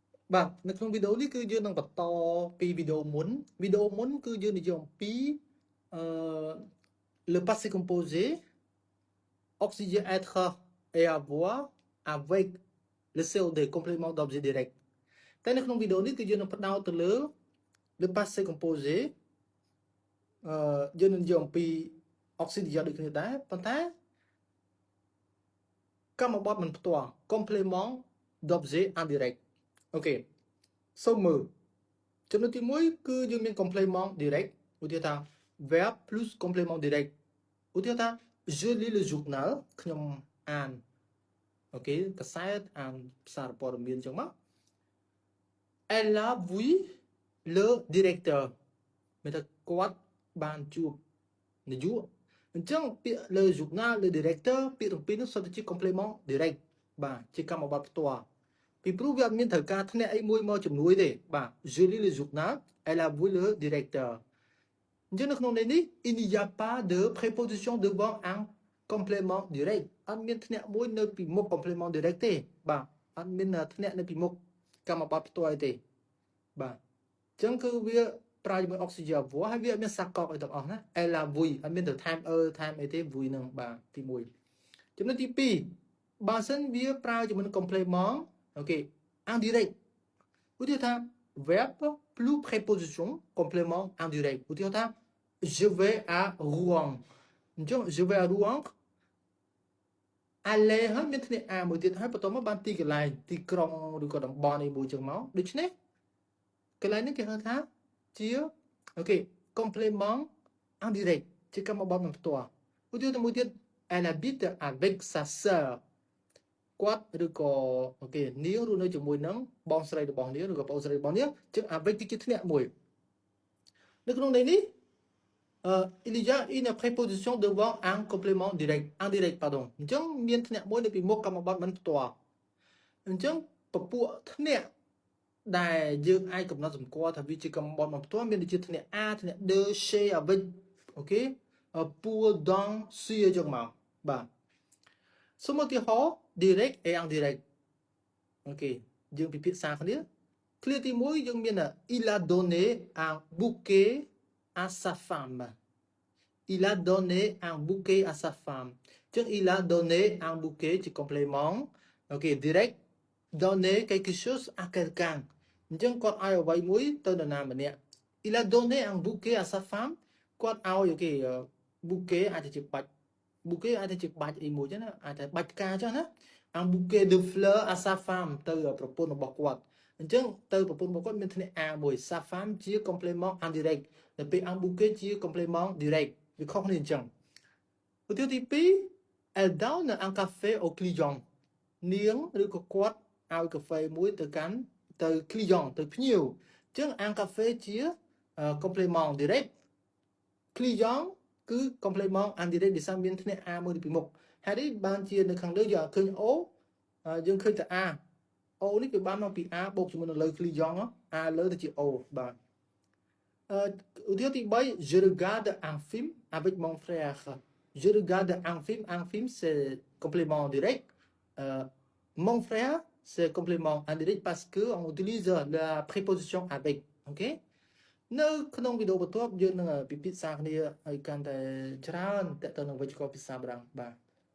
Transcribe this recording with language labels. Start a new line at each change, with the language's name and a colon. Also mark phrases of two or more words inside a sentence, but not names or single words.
Khmer: បាទនៅក្នុងវីដេអូនេះគឺយើងនឹងបន្តពីវីដេអូមុនគឺយើងនិយាយអំពីអឺ
French: le passé composé oxygène être et avoir avec le COD complément d'objet direct
Khmer: តែនៅក្នុងវីដេអូនេះគឺយើងនឹងផ្ដោតទៅលើ
French: le passé composé
Khmer: យើងនឹងនិយាយអំពី oxygène ដូចគ្នាដែរប៉ុន្តែកម្មបត្តិមិនផ្ទាល់
French: complément d'objet indirect
Khmer: អូខេសូម មើលចំណុចទី1គឺយើងមាន
French: complément direct
Khmer: ឧទាហរណ៍ថា
French: verb plus complément direct
Khmer: ឧទាហរណ៍ថា
French: je lis le journal
Khmer: ខ្ញុំអានអូខេកាសែតអានសារព័ត៌មានអញ្ចឹងមក
French: elle a vu le directeur
Khmer: មានថាគាត់បានជួ បនាយកអញ្ចឹងពាក្យ
French: le journal le directeur
Khmer: ពាក្យទាំងពីរនោះសុទ្ធតែជា
French: complément direct
Khmer: បាទជាកម្មបត្តិផ្ទាល់ពីព្រោះវាអត់មានត្រូវការធ្នាក់អីមួយមកជំនួយទេបាទ je
French: lis le journal elle a vu le directeur
Khmer: អញ្ចឹងនៅក្នុងន័យនេះ
French: il n'y a pas de préposition devant un complément direct
Khmer: អត់មានធ្នាក់មួយនៅ ពីមុខ
French: complément direct
Khmer: ទេបាទអត់មានធ្នាក់នៅពីមុខកម្មបត្តិផ្ទាល់ទេបាទអញ្ចឹងគឺវាប្រើជាមួយ
French: oxygen avoir
Khmer: ហើយវាអត់មានសាកកអីទាំងអស់ណា
French: elle a vu
Khmer: អត់មានទៅ time time អីទេ vu ហ្នឹងបាទទី1ចំណុចទី2បើសិនវាប្រើជាមួយ complément អូខេ indirect ឧទាហរណ៍ថា
French: verb plus préposition complément indirect
Khmer: ឧទាហរណ៍ថា
French: je vais à Rouen
Khmer: អញ្ចឹង
French: je vais à Rouen
Khmer: aller ហើយមានធ្នាក់ a មួយទៀតហើយបន្តមកបានទីកន្លែងទីក្រុងឬក៏តំបន់អីមួយចឹង មកដូច្នេះកន្លែងនេះគេហៅថាជាអូខេ
French: complément indirect
Khmer: ជាកម្មបត្តិមិនផ្ទាល់ឧទាហរណ៍មួយទៀត
French: elle habite avec sa sœur
Khmer: គាត់ឬក៏អូខេនាងរស់នៅជាមួយនឹងបងស្រីរបស់នាងឬក៏ប្អូនស្រីរបស់នាងចឹង avec គឺជាធ្នាក់មួយនៅក្នុងន័យនេះ
French: il y a une préposition devant un complément direct indirect pardon
Khmer: អញ្ចឹងមានធ្នាក់មួយនៅ ពីមុខកម្មបត្តិមិនផ្ទាល់អញ្ចឹងពពួកធ្នាក់ដែលយើងអាចកំណត់សម្គាល់ថាវាជាកម្មបត្តិមិនផ្ទាល់មានដូចជាធ្នាក់ a ធ្នាក់
French: de chez avec
Khmer: អូខេ
French: pour dans sur
Khmer: អញ្ចឹងមកបាទសូមឧទាហរណ៍
French: direct et indirect
Khmer: អូខេយើងពិភាក្សាគ្នា clear ទី1យើងមាន
French: il a donné un bouquet à sa femme il a donné un bouquet à sa femme ចឹង il a donné un bouquet ជា complément អូខេ direct donner quelque chose à quelqu'un
Khmer: អញ្ចឹងគាត់ឲ្យអ្វីមួយទៅនរណាម្នាក់
French: il a donné un bouquet à sa femme
Khmer: គាត់ឲ្យអូខេ
French: bouquet
Khmer: អាចជាបាច់
French: bouquet
Khmer: អាចជាបាច់អីមួយចឹងណាអាចតែបាច់ផ្កាចឹងណា
French: un bouquet de fleurs à sa femme
Khmer: ទៅប្រពន្ធរបស់គាត់អញ្ចឹងទៅប្រពន្ធរបស់គាត់មានធ្នាក់ a មួយ
French: sa femme
Khmer: ជា
French: complément indirect
Khmer: តែ ពេល
French: un bouquet
Khmer: ជា
French: complément direct
Khmer: វាខុសគ្នាអញ្ចឹងឧទាហរណ៍ទី2
French: elle donne un café au client
Khmer: នាងឬក៏គាត់ឲ្យកាហ្វេមួយទៅកាន់ ទៅ client ទៅភ្ញៀវអញ្ចឹង
French: un café
Khmer: ជា
French: complément direct
Khmer: client គឺ
French: complément indirect
Khmer: ដែលមានធ្នាក់ a មួយពីមុខ ហើយនេះបានជានៅខាងលើយើងឃើញ o យើងឃើញតែ a o នេះ វាបានមកពី a បូកជាមួយនៅលើ client a លើទៅជា o បាទឧទាហរណ៍ទី3
French: je regarde un film avec mon frère je regarde un film c'est complément direct mon frère c'est complément indirect parce que on utilise la préposition avec OK
Khmer: នៅក្នុងវីដេអូបន្ទាប់យើងនឹងពិភាក្សាគ្នាឲ្យកាន់តែច្រើនតទៅនឹងវិជ្ជាភាសាបារាំងបាទ